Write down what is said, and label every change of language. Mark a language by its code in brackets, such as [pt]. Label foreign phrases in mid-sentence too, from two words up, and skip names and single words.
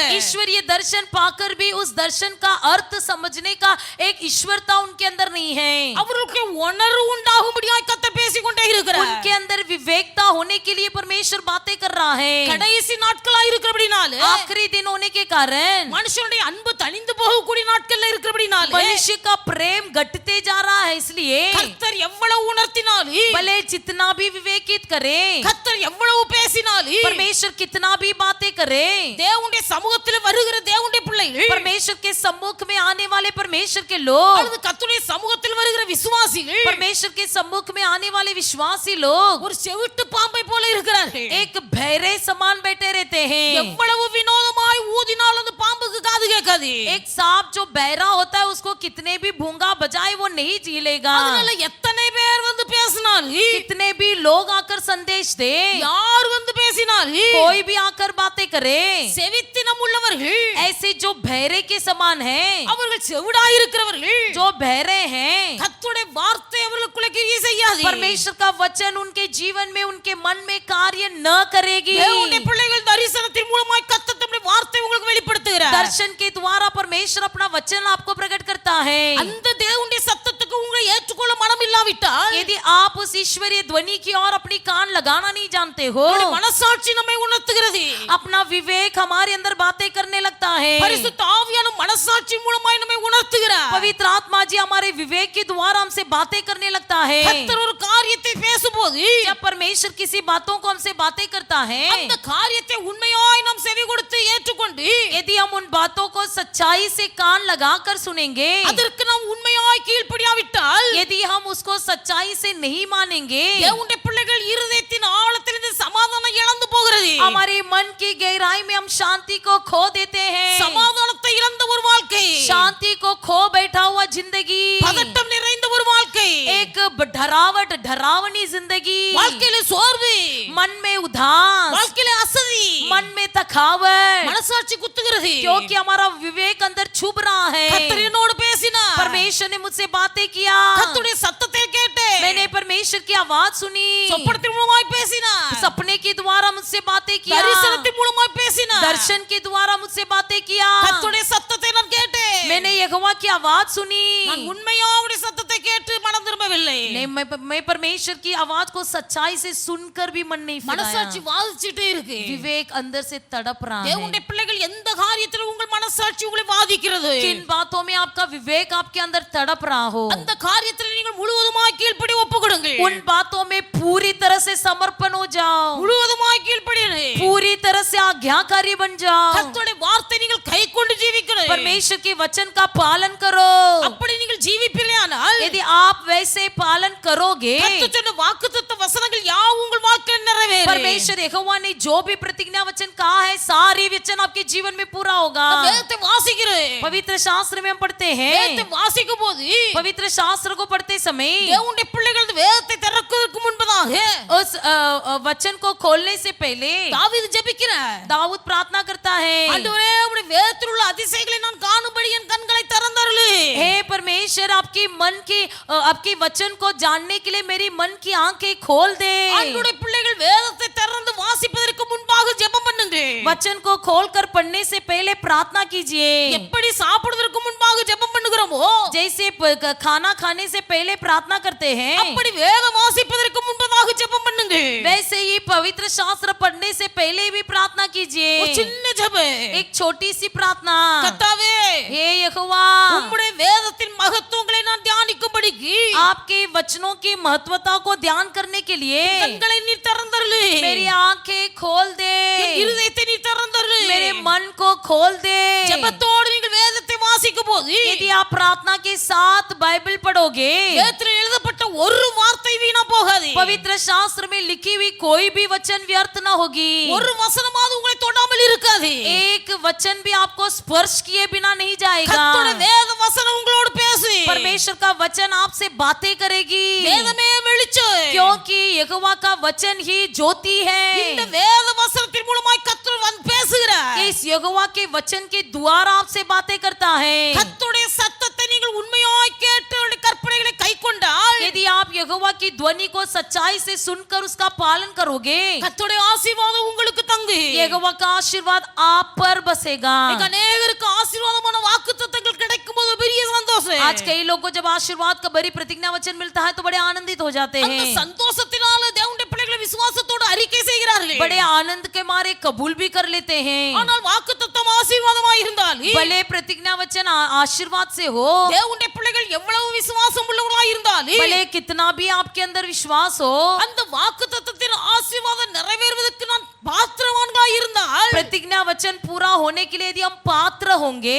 [hi] ईश्वरीय दर्शन पाकर भी उस दर्शन का अर्थ समझने का एक ईश्वरता उनके अंदर नहीं है. [ta] அவர்களுக்கு உணர்வு உண்டாகும்படியாய் கர்த்தர் பேசிக்கொண்டே இருக்கிறார். [hi] उनके अंदर विवेकता होने के लिए परमेश्वर बातें कर रहा है. [ta] கடைசி நாட்களாய் இருக்கிறபடினால, [hi] आखिरी दिन होने के कारण [ta] மனுஷனுடைய அன்பு தணிந்து போகக்கூடிய நாட்கள்ல இருக்கிறபடினால, [hi] मनुष्य का प्रेम घटते जा रहा है. इसलिए [ta] கர்த்தர் எவ்வளவு உணர்த்தினாலும், [hi] भले जितना भी विवेकित करे, [ta] கர்த்தர் எவ்வளவு பேசினாலும், [hi] परमेश्वर परमेश्वर कितना भी बातें करे, [ta] தேவனுடைய சமூகத்தில் வருகிற தேவனுடைய பிள்ளைகள், [hi] परमेश्वर के सम्मुख में आने वाले परमेश्वर के लोग, [ta] அல்லது கர்த்தருடைய சமூகத்தில் வருகிற விசுவாசிகள் [hi] परमेश्वर के सम्मुख में आने वाले विश्वासी लोग [ta] ஒரு செவிட்டு பாம்பை போல இருக்கிறார்கள். [hi] एक बहरे समान बैठे रहते हैं। [ta] எவ்வளவு வினோதமாய் ஊதினால் அந்த பாம்புக்கு காது கேட்காது. [hi] एक सांप जो बहरा होता है उसको कितने भी भूंगा बजाए वो नहीं झेलेगा। [ta] அதனால எத்தனை பேர் வந்து பேசினாலும், [hi] कितने भी लोग आकर संदेश दे, [ta] யார் வந்து பேசினாலும், [hi] कोई भी आकर बातें करे, [ta] செவித்தினம் உள்ளவர்கள், [hi] ऐसे जो बहरे के समान हैं, [ta] அவர்கள் செவிடாய் இருக்கிறவர்கள், [hi] जो बहरे हैं, [ta] கர்த்தருடைய வார்த்தை அவர்களுக்குள்ள கிரியை செய்யாது. [hi] परमेश्वर का वचन उनके जीवन में उनके मन में कार्य न करेगी। [ta] தேவனுடைய பிள்ளைகள் தரிசனத்தின் மூலமாய் கர்த்தர் தம்முடைய வார்த்தை உங்களுக்கு வெளிப்படுத்துகிறார். [hi] दर्शन के द्वारा परमेश्वर अपना वचन आपको प्रकट करता है। [ta] அந்த தேவனுடைய சத்தத்துக்கு உங்களை ஏற்றுக்கொள்ள மனம் இல்லாவிட்டால், [hi] यदि आप उस ईश्वरीय ध्वनि की ओर अपनी कान लगाना नहीं जानते हो, [ta] உங்களுடைய மனசாட்சி நம்மை உணர்த்துகிறது. [hi] अपना विवेक हमारे अंदर बातें करने लगता है। [ta] பரிசுத்த ஆவியான மனசாட்சி மூலமாய் நம்மை உணர்த்துகிறார். [hi] पवित्र आत्मा जी हमारे विवेक के द्वारा हमसे बातें करने लगता है। [ta] கர்த்தர் ஒரு காரியத்தை பேசும்போது, [hi] जब परमेश्वर किसी बातों को हमसे बातें करता है, [ta] அந்த காரியத்தை உண்மையாய் நாம் செவி கொடுத்து ஏற்றுக்கொண்டு, [hi] यदि हम उन बातों को सच्चाई से कान लगाकर सुनेंगे, [ta] அதற்கு நாம் உண்மையாய் கீழ்ப்படியாவிட்டால், [hi] यदि हम उसको सच्चाई से नहीं मानेंगे, [ta] தேவனுடைய பிள்ளைகள் இருதயத்தின் ஆழத்திலிருந்து சமாதானம் இழந்து போகிறது. [hi] हमारे मन की गहराई में हम शांति को खो देते हैं। [ta] சமாதானத்தை இழந்த ஒரு வாழ்க்கை, [hi] शांति को खो बैठा हुआ जिंदगी, [ta] பதட்டம் நிறைந்த ஒரு வாழ்க்கை, [hi] एक डरावनी जिंदगी, [ta] வாழ்க்கையில சோர்வு, [hi] मन में उदास, [ta] வாழ்க்கையில அசதி, [hi] मन में थकावट, [ta] மனசாட்சி குத்துகிறது. [hi] क्योंकि हमारा विवेक अंदर छुप रहा है। [ta] கர்த்தர் என்னோடு பேசினார். [hi] परमेश्वर ने मुझसे बातें किया, [ta] கர்த்தருடைய சத்தத்தை கேட்டேன். [hi] मैंने परमेश्वर की आवाज सुनी, [ta] சொப்பனத்தின் மூலமாய் பேசினார். [hi] सपने के द्वारा मुझसे बातें किया, [ta] தரிசனத்தின் மூலமாய் பேசினார். [hi] दर्शन के द्वारा मुझसे बातें किया, [ta] கர்த்தருடைய சத்தத்தை நான் கேட்டேன். [hi] मैंने यहोवा की आवाज सुनी। [ta] நான் உண்மையா அவருடைய சத்தத்தை கேட்டு மனம் திரும்பவில்லை. [hi] नहीं, मैं परमेश्वर की आवाज को सच्चाई से सुनकर भी मन नहीं [ta] மனசாட்சி [hi] फिराया। [ta] வாதிச்சிட்டே இருக்கு. [hi] विवेक अंदर से तड़प रहा है। [ta] தேவனுடைய பிள்ளைகள் எந்த காரியத்தில் உங்கள் மனசாட்சி உங்களை வாதிக்கிறது, [hi] किन बातों में आपका विवेक आपके अंदर तड़प रहा हो, [ta] அந்த காரியத்தில் நீங்கள் முழுவதுமாய் கீழ்ப்படி ஒப்புக்கொடுங்கள். [hi] उन बातों में पूरी तरह से समर्पण हो जाओ, [ta] முழுவதுமாய் கீழ்ப்படியுங்கள். [hi] पूरी तरह से आज्ञाकारी बन जाओ, [ta] கர்த்தருடைய வார்த்தை நீங்கள் கைக்கொண்டு ஜீவிக்கணும். [hi] परमेश्वर के वचन का पालन करो। [ta] அப்படி நீங்கள் ஜீவிப்பீர்களானால், [hi] यदि आप वैसे पालन करोगे, [ta] கர்த்தர் சொன்ன வாக்குத்தத்த வசனங்கள் யாவும் உங்கள் வாழ்க்கையில் நிறைவேறும். [hi] परमेश्वर यहोवा ने जो भी प्रतिज्ञा वचन कहा है, सारे वचन आपके जीवन में पूरा होगा। [ta] நான் வேதத்தை வாசிக்கிறேன். [hi] पवित्र शास्त्र में हम पढ़ते [ta] வேதத்தை [hi] हैं, [ta] வாசிக்கும் போது [hi] पवित्र शास्त्र को पढ़ते समय [ta] தேவனுடைய பிள்ளைகள் வேதத்தை திறக்கிறதுக்கு முன்பதாக [hi] उस वचन को खोलने से पहले [ta] தாவீது ஜெபிக்கிறார். [hi] दाऊद प्रार्थना करता है, [ta] ஆண்டவரே, உம்முடைய வேதத்தில் உள்ள அதிசயங்களை நான் காணும்படி என் கண்களை திறந்தருளு. [hi] हे परमेश्वर, आपकी मन की आपके वचन को जानने के लिए मेरी मन की आंखें खोल दे। [ta] ஆண்டவருடைய பிள்ளைகள் வேதத்தை திறந்து வாசிப்பதற்கு முன்பாக ஜெபம் பண்ணுங்க. [hi] वचन को खोलकर पढ़ने से पहले प्रार्थना कीजिए। [ta] எப்படி சாப்பிடுவதற்கு முன்பாக ஜெபம் பண்ணுகிறோமோ, [hi] जैसे खाना खाने से पहले प्रार्थना करते हैं, [ta] அப்படி வேதம் வாசிப்பதற்கு முன்பதாக ஜெபம் பண்ணுங்க. [hi] वैसे ही पवित्र शास्त्र पढ़ने से पहले भी प्रार्थना कीजिए। [ta] ஒரு சின்ன ஜெபம். [hi] एक छोटी सी प्रार्थना, [ta] கர்த்தாவே, [hi] हे यहोवा, [ta] உம்முடைய வேதத்தின் மகத்துவங்களை நான் தியானிக்கும்படிக்கு [hi] आपके वचनों की महत्वता को ध्यान करने के लिए [ta] கண்களை நீர் திறந்தருளு. [hi] मेरी आंखें खोल दे, [ta] என் இருதயத்தை நீர் திறந்தருளு. [hi] मेरे मन को खोल दे। [ta] ஜெபத்தோடு நீங்கள் வேதத்தை வாசிக்கும் போது [hi] यदि आप प्रार्थना के साथ बाइबल पढ़ोगे, [ta] வேதத்தில் எழுதப்பட்ட ஒரு வார்த்தை வீணா போகாது. [hi] पवित्र शास्त्र में लिखी हुई कोई भी वचन व्यर्थ न होगी। [ta] ஒரு வசனமாவது உங்களை தொடாமல் இருக்காது. [hi] एक वचन भी आपको स्पर्श किए बिना नहीं जाएगा। [ta] கர்த்தருடைய வேத வசனம் உங்களோடு பேசு. [hi] परमेश्वर का वचन आपसे बातें करेगी, [ta] வேதமே வெளிச்சம். [hi] क्योंकि यहोवा का वचन ही ज्योति [ta] இந்த [hi] है। [ta] வேத வசனத்தின் மூலமாய் கர்த்தர் வந்து பேசுகிறார். [hi] इस यहोवा के वचन के द्वारा आपसे बातें करता है। [ta] கர்த்தருடைய சத்தத்தை நீங்கள் உண்மையாய் கேட்டு அவருடைய கற்பனைகளை கைக்கொண்டால், [hi] यदि आप यहोवा की ध्वनि को सच्चाई से सुनकर उसका पालन करोगे, [ta] கர்த்தருடைய ஆசீர்வாதம் உங்களுக்கு தங்கு. [hi] यहोवा का आशीर्वाद आप पर बसेगा। [ta] இன்னைக்கு அநேகருக்கு ஆசீர்வாதமான வாக்குத்தத்தங்கள் கிடைக்கும்போது பெரிய சந்தோஷம். [hi] आज कई लोगों को जब आशीर्वाद का बड़ी प्रतिज्ञा वचन मिलता है तो बड़े आनंदित हो जाते [ta] அந்த [hi] हैं, [ta] சந்தோஷத்தினால தேவனுடைய பிள்ளைகளை விசுவாசத்தோடு அறிக்கை செய்கிறார்கள். [hi] बड़े आनंद के मारे कबूल भी कर लेते हैं। [ta] ஆனால் வாக்குத்தத்தம் ஆசீர்வாதமாய் இருந்தால், [hi] भले प्रतिज्ञा वचन आशीर्वाद से हो, [ta] தேவனுடைய பிள்ளைகள் எவ்வளவு விசுவாசம் உள்ளவர்களாய் இருந்தால், [hi] भले कितना भी आपके अंदर विश्वास हो, [ta] அந்த வாக்குத்தத்தத்தின் ஆசீர்வாதம் நிறைவேறுவதற்கு நான் பாத்திரவான்கள் [hi] होने के लिए यदि हम पात्र होंगे,